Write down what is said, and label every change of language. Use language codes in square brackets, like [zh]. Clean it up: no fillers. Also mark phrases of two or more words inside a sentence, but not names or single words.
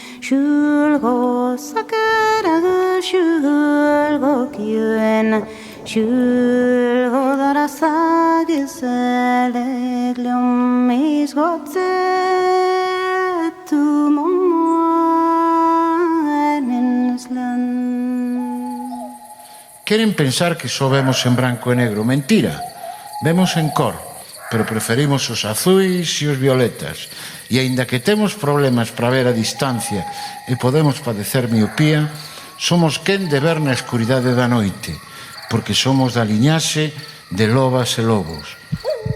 [gl] Shulgo sakaraga shulgo kyun shulgo darasagi seleglum misgotse tu momenslan. Queren pensar que só vemos en branco e negro. Mentira, vemos en cor, pero preferimos os azuis e os violetas. E aínda que temos problemas para ver a distancia e podemos padecer miopía, somos quen de ver na escuridade da noite, porque somos da liñaxe de lobas e lobos.